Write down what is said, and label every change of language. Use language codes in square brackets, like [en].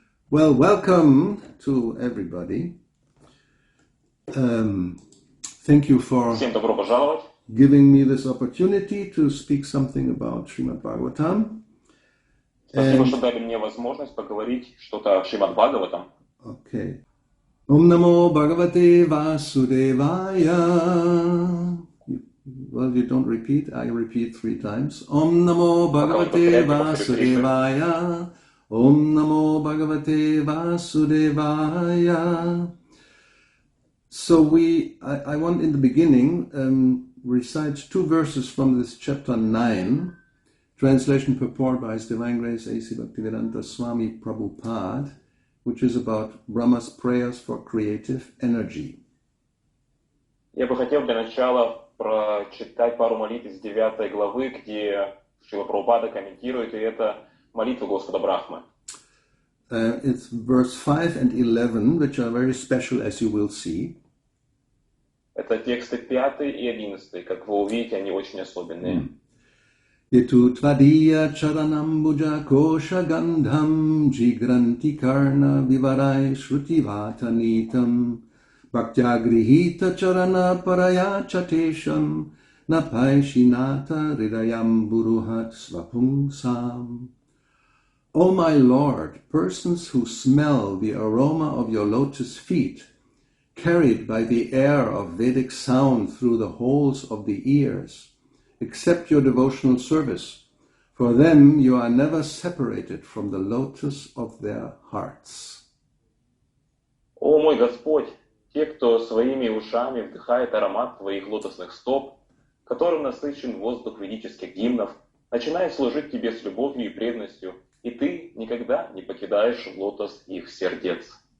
[en] Well, welcome to everybody. Thank you for giving me this opportunity to speak something about Srimad Bhagavatam. [ru] Спасибо, что дали мне возможность поговорить что-то о Шримад Бхагаватам. [sa] Okay. Om Namo Bhagavate Vasudevaya. [en] Well, you don't repeat, I repeat 3 times. [sa] Om Namo Bhagavate Vasudevaya. Om Namo Bhagavate Vasudevaya. [en] So I want in the beginning recite 2 verses from this chapter 9, translation purport by His Divine Grace A.C. Bhakti-vedanta Swami Prabhupada, which is about Brahma's prayers for creative energy. [ru] Я бы хотел для начала прочитать пару молитв из 9 главы, где Шрила Прабхупада комментирует, и это молитва Господа Брахмы. [en] It's verse 5 and 11, which are very special, as you will see. [ru] Это тексты 5 и 11, как вы увидите, они очень особенные. [sa] Yetu tvadiya charanambuja kosha gandham jigranti karna vivarai shruti-vatanitam Bhaktya-grihita charana paraya chatesham napaishinata hridayam buruhat svapungsam. [en] O my Lord, persons who smell the aroma of your lotus feet, carried by the air of Vedic sound through the holes of the ears, accept your devotional service. For them you are never separated from the lotus of their hearts. [ru] О мой Господь, те, кто своими ушами вдыхает аромат твоих лотосных стоп, которым насыщен воздух ведических гимнов, начинает служить тебе с любовью и преданностью, и ты никогда не покидаешь лотос их сердец.